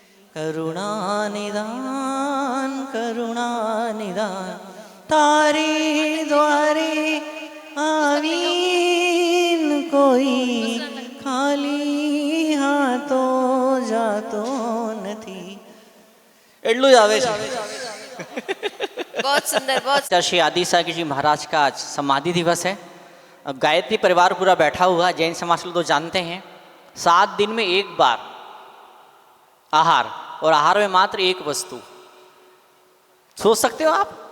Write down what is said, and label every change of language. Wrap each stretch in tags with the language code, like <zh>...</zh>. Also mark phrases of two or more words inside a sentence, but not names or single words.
<gu>કરુણાનિધાન કરુણાનિધાન તારે દ્વારે આવીન કોઈ ખાલી હાથો જાતો નથી એટલું જ આવે છે।</gu> <hi>बहुत सुंदर, बहुत श्री आदि सागर जी महाराज का आज समाधि दिवस है। अब गायत्री परिवार पूरा बैठा हुआ, जैन समाज लोग तो जानते हैं 7 दिन में एक बार आहार, और आहार में मात्र एक वस्तु। सोच सकते हो आप?</hi>